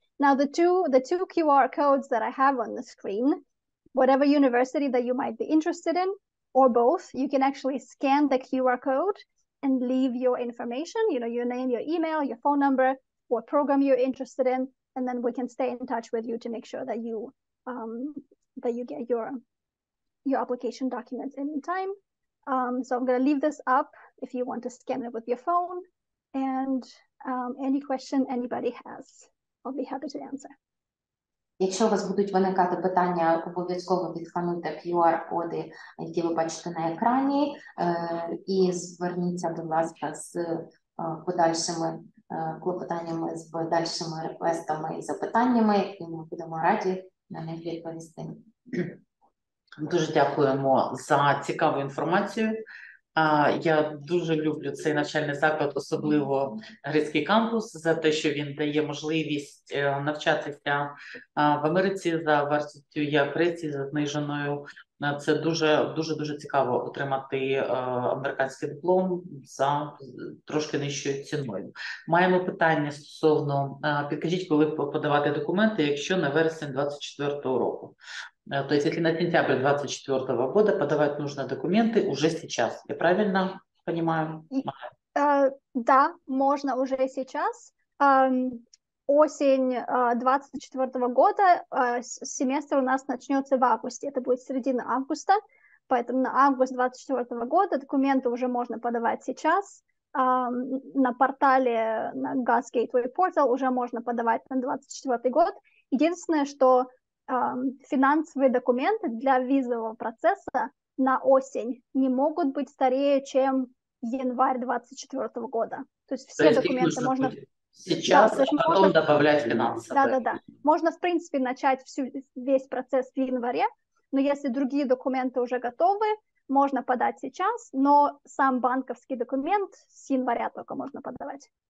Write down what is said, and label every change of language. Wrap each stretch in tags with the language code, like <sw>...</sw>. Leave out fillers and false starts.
<en>Now, the two QR codes that I have on the screen, whatever university that you might be interested in, or both, you can actually scan the QR code and leave your information, your name, your email, your phone number, what program you're interested in, and then we can stay in touch with you to make sure that you get your application documents in time. So I'm going to leave this up if you want to scan it with your phone, and any question anybody has, I'll be happy to answer.</en> <uk>Якщо у вас будуть виникати питання, обов'язково відскануйте QR-коди, які ви бачите на екрані, і зверніться, будь ласка, з подальшими клопотаннями, з подальшими реквестами і запитаннями, і ми будемо раді на них відповісти. Дуже дякуємо за цікаву інформацію. Я дуже люблю цей навчальний заклад, особливо грецький кампус, за те, що він дає можливість навчатися в Америці за вартістю як Греції, за зниженою. Це дуже цікаво отримати американський диплом за трошки нижчою ціною. Маємо питання стосовно, підкажіть, коли подавати документи, якщо на вересень 2024 року.</uk> <ru>То есть, если на сентябрь 2024 года подавать нужно документы уже сейчас. Я правильно понимаю? Да, можно уже сейчас. Осень 2024 года, семестр у нас начнется в августе. Это будет середина августа. Поэтому на август 2024 года документы уже можно подавать сейчас. На портале, на GAS Gateway Portal уже можно подавать на 2024 год. Единственное, что финансовые документы для визового процесса на осень не могут быть старее, чем январь 2024 года. То есть все документы можно сейчас, да, а потом можно добавлять финансы. Да. Можно, в принципе, начать весь процесс в январе, но если другие документы уже готовы, можно подать сейчас, но сам банковский документ с января только можно подавать.</ru>